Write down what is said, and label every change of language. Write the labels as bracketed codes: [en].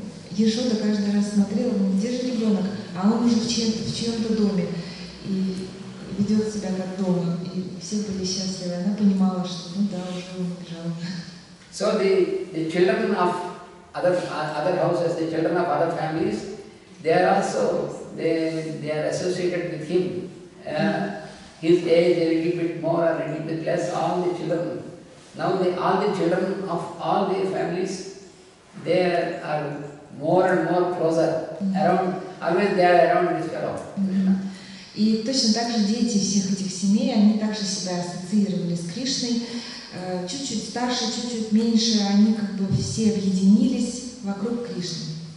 [ru] Ешода каждый раз смотрела, где же ребенок, а он уже в чьем-то доме и ведет себя как дома. И все были счастливы. Она понимала, что ну да, уже он убежал. [en] So the children of other houses, the children of other families, they are also they are associated with him. His age a little bit more or a little bit less. All the children. Now all the children of all the families, they are more and more closer around. Always they are around this fellow. [ru] И точно так же дети всех этих семей, они также себя ассоциировали с Кришной. Чуть-чуть старше, чуть-чуть меньше, они как бы все объединились вокруг Кришны.